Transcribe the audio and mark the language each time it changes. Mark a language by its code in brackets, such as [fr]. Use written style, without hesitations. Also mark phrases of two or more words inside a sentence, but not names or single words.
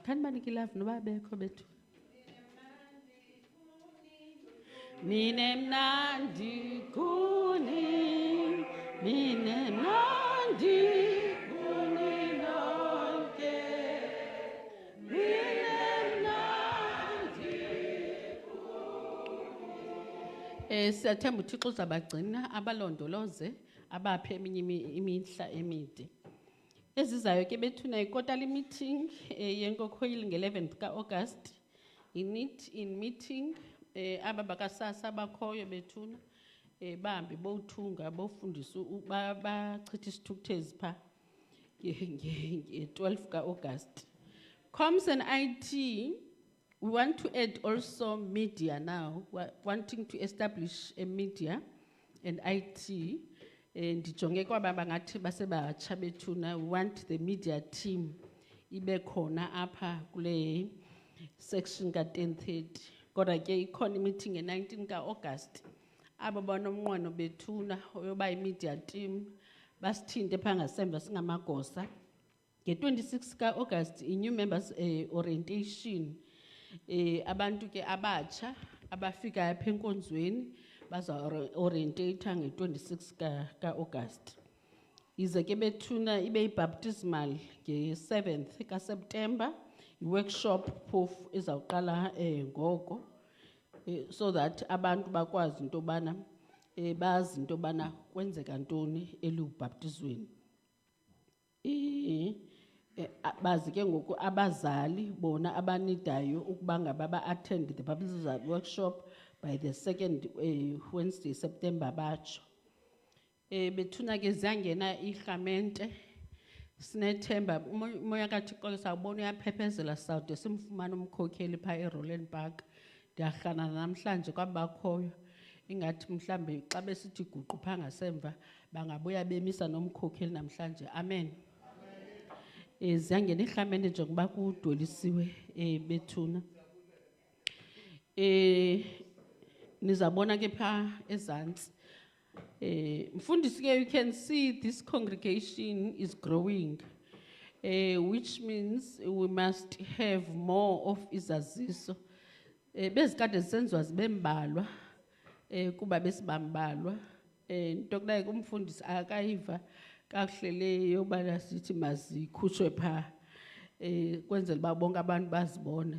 [xh] Khani banike ilove noba bekho bethu. Mine mnandi kuni, mine mnandi kuni nonke, mine mnandi kuni. Siyathemba uThixo uzabagcina abalondoloze abaphe eminye imihla emide. Ezizayo ke bethuna i- [en] quarterly meeting [xh] yenkokheli nge-11th ka-August. [en] In meeting [xh] aba bakasasa bakhoyo bethuna bahambe bowuthunga bofundisa bachitha isithukuthezi pha nge-12 ka-August. [en] Comms and IT, we want to add also media now. We're wanting to establish a media and IT. [xh] Ndijonge kwaba bangathi basebatsha bethuna. [en] We want the media team [xh] ibe khona apha kule [en] section ka-10:30. [xh] Kodwa ke ikhona i-meeting nge-19 ka-August. Abo banomnqweno bethuna oyoba i- [en] media team [xh] basithinte pha ngasemva singamagosa. Nge-26 ka-August i- [en] new members orientation. [xh] Abantu ke abatsha abafika apha enkonzweni baza orientate nge-26 ka-August. Ize ke bethuna ibe i-baptismal nge-7th ka-September. I-workshop phofu izawuqala ngoko [en] so that [xh] abantu bakwazi into bana bazi into bana kwenzeka ntoni elubhaptizweni. bazi ke ngoku abazali bona abanidayo ukuba ngaba ba- [en] attend the baptism workshop by the 2nd Wednesday September [xh] batsho. Bethuna ke ziyangena iirhamente, sinethemba umoya kaThixo sawubona uyaphephezela sawude simfumane umkhokheli phaa eRowland Park. Ndiyarhana namhlanje kwabakhoyo ingathi mhlambe xa besithi guqu phaa ngasemva bangabuya bemisa nomkhokheli namhlanje. Amen. Ziyangena iirhamente njengoba kudwelisiwe Bethuna. Nizabona ke phaa ezantsi. Mfundisi ke, [en] you can see this congregation is growing, which means we must have more of izaziso. [xh] Bezikade zisenziwa zibembalwa kuba besibambalwa. Into kunaye kumfundisi akayiva kakuhle le yobana sithi mazikhutshwe phaa kwenzela uba bonke abantu bazibone.